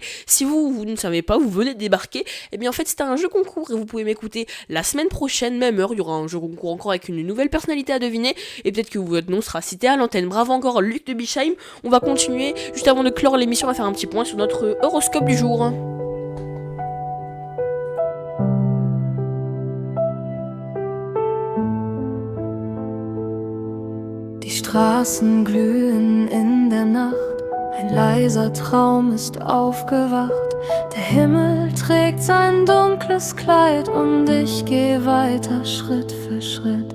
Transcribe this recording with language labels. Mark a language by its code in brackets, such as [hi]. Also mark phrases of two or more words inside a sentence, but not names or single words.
[fr] Si vous ne savez pas, vous venez de débarquer. Eh bien en fait c'était un jeu concours et vous pouvez m'écouter la semaine prochaine, même heure. Il y aura un jeu concours encore avec une nouvelle personnalité à deviner. Et peut-être que votre nom sera cité à l'antenne. Bravo encore Luc de Bichheim. On va continuer Juste avant de clore l'émission, on va faire un petit point sur notre horoscope du jour. [de] Die Straßen glühen in der Nacht, ein leiser Traum ist aufgewacht. Der Himmel trägt sein dunkles Kleid und ich geh weiter Schritt für Schritt.